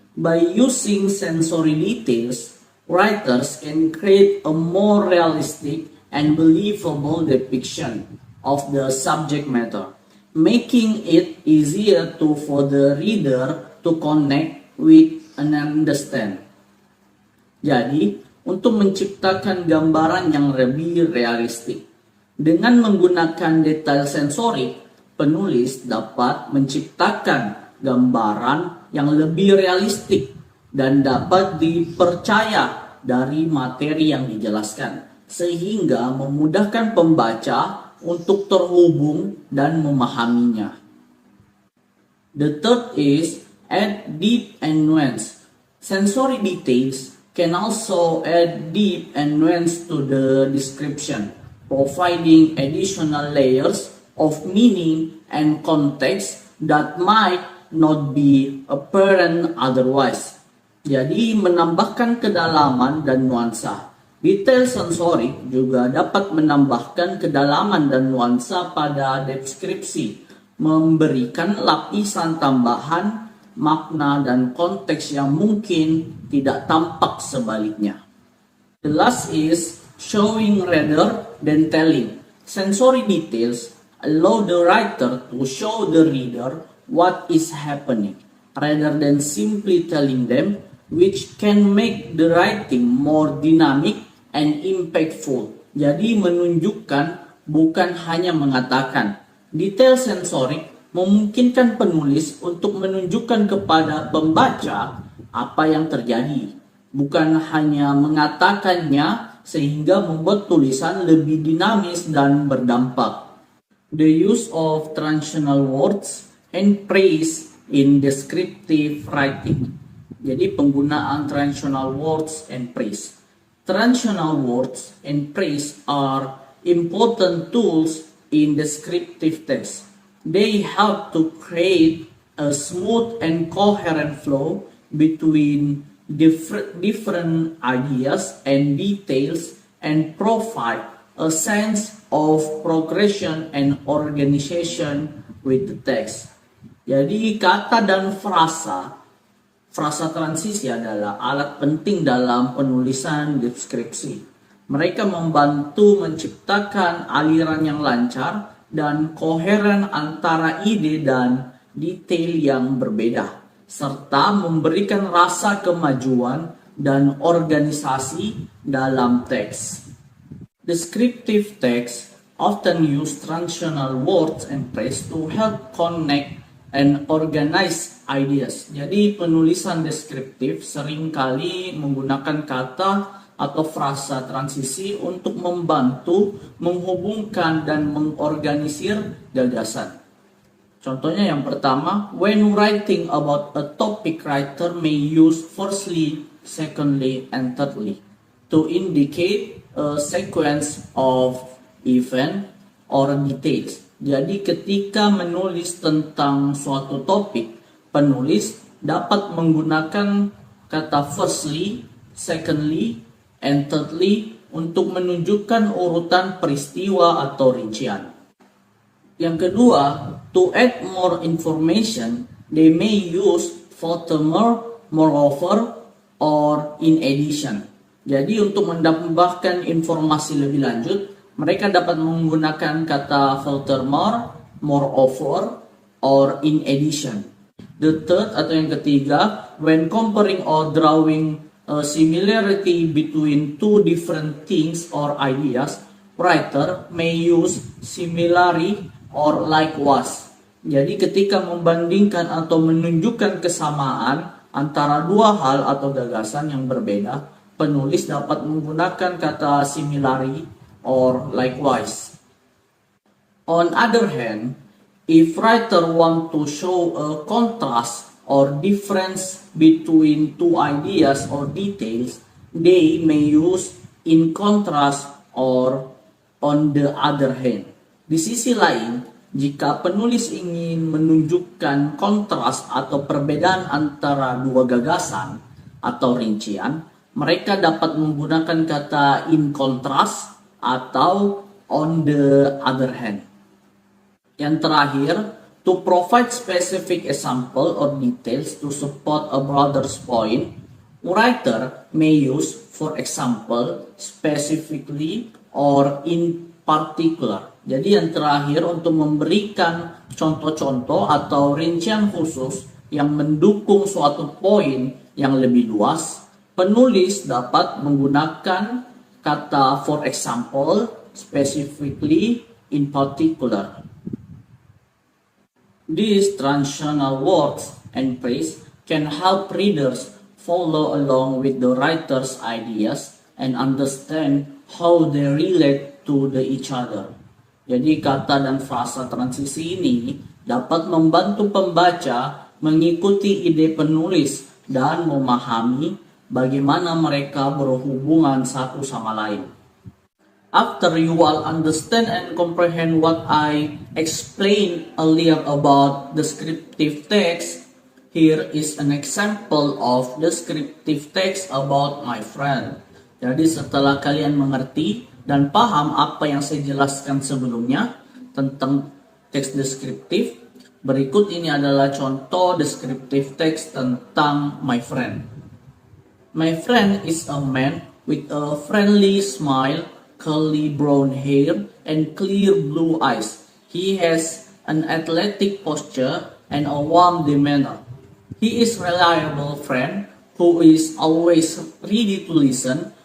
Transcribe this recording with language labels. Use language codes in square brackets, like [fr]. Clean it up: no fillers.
[en] By using sensory details, writers can create a more realistic and believable depiction of the subject matter, making it easier for the reader to connect with and understand. [id] Jadi, untuk menciptakan gambaran yang lebih realistik, dengan menggunakan detail sensorik, penulis dapat menciptakan gambaran yang lebih realistik dan dapat dipercaya dari materi yang dijelaskan, sehingga memudahkan pembaca untuk terhubung dan memahaminya. [en] The third is add deep and nuance. Sensory details can also add deep and nuance to the description, providing additional layers of meaning and context that might not be apparent otherwise. [id] Jadi, menambahkan kedalaman dan nuansa. Detail sensorik juga dapat menambahkan kedalaman dan nuansa pada deskripsi, memberikan lapisan tambahan makna dan konteks yang mungkin tidak tampak sebaliknya. [en] The last is showing rather than telling. Sensory details allow the writer to show the reader what is happening, rather than simply telling them, which can make the writing more dynamic and impactful. [id] Jadi menunjukkan, bukan hanya mengatakan. Detail sensorik memungkinkan penulis untuk menunjukkan kepada pembaca apa yang terjadi, bukan hanya mengatakannya, sehingga membuat tulisan lebih dinamis dan berdampak. [en] The use of transitional words and phrase in descriptive writing. [id] Jadi penggunaan [en] transitional words and phrase. Transitional words and phrase are important tools in descriptive text. They help to create a smooth and coherent flow between different ideas and details, and provide a sense of progression and organization with the text. [id] Jadi kata dan frasa transisi adalah alat penting dalam penulisan deskripsi. Mereka membantu menciptakan aliran yang lancar dan koheren antara ide dan detail yang berbeda, serta memberikan rasa kemajuan dan organisasi dalam teks. [en] Descriptive text often use transitional words and phrase to help connect and organize ideas. [id] Jadi penulisan deskriptif seringkali menggunakan kata atau frasa transisi untuk membantu menghubungkan dan mengorganisir gagasan. Contohnya yang pertama, [en] when writing about a topic, writer may use firstly, secondly, and thirdly to indicate a sequence of event or details. [id] Jadi ketika menulis tentang suatu topik, penulis dapat menggunakan kata [en] firstly, secondly, and thirdly [id] untuk menunjukkan urutan peristiwa atau rincian. Yang kedua, [en] to add more information, they may use furthermore, moreover, or in addition. [id] Jadi untuk menambahkan informasi lebih lanjut, mereka dapat menggunakan kata [en] furthermore, moreover, or in addition. The third [id] atau yang ketiga, [en] when comparing or drawing a similarity between two different things or ideas, writer may use similarly or likewise. [id] Jadi ketika membandingkan atau menunjukkan kesamaan antara dua hal atau gagasan yang berbeda, penulis dapat menggunakan kata [en] similarly or likewise. On other hand, if writer want to show a contrast or difference between two ideas or details, they may use in contrast or on the other hand. [id] Di sisi lain, jika penulis ingin menunjukkan kontras atau perbedaan antara dua gagasan atau rincian, mereka dapat menggunakan kata [en] in contrast [id] atau [en] on the other hand. [id] Yang terakhir, [en] to provide specific example or details to support a brother's point, writer may use, for example, specifically or in particular. [id] Jadi yang terakhir, untuk memberikan contoh-contoh atau rincian khusus yang mendukung suatu poin yang lebih luas, penulis dapat menggunakan kata [en] for example, specifically, in particular. These transitional words and phrase can help readers follow along with the writer's ideas and understand how they relate to each other. [id] Jadi kata dan frasa transisi ini dapat membantu pembaca mengikuti ide penulis dan memahami bagaimana mereka berhubungan satu sama lain. [en] After you all understand and comprehend what I explained earlier about descriptive text, here is an example of descriptive text about my friend. [id] Jadi setelah kalian mengerti dan paham apa yang saya jelaskan sebelumnya tentang teks deskriptif, berikut ini adalah contoh deskriptif teks tentang [en] my friend. My friend is a man with a friendly smile, curly brown hair, and clear blue eyes. He has an athletic posture and a warm demeanor. He is a reliable friend who is always ready to listen.